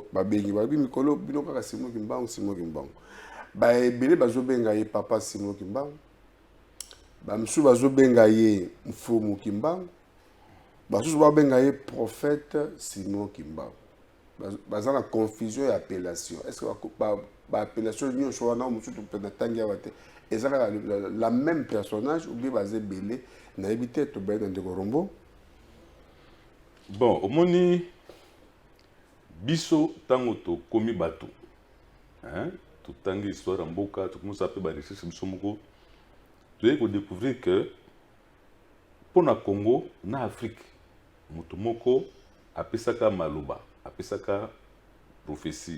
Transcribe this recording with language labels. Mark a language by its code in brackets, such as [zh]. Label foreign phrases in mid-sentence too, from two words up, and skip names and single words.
[ln] babengi balobi mikolo bino kaka simoki mbango baebele bazobenga ye papa Simon Kimbangu bamisusu bazobenga ye mfumu Kimbangu basusu babenga ye prophète Simon Kimbangu baza na confusion ya appellation [fr] est-ce que appellation [ln] nyonso wana mosusu mpena ntangi awa te eza kaka [fr] la même personnage ou bien [ln] baza ebele nayebi te tobaye na ndeko Rombo bon omoni biso ntango tokomi bato totangi histoire en mboka tokomosa mpe barecherche biso moko toyei kodécouvrir que mpo na Congo na Afrique moto moko apesaka maloba apesaka prophétie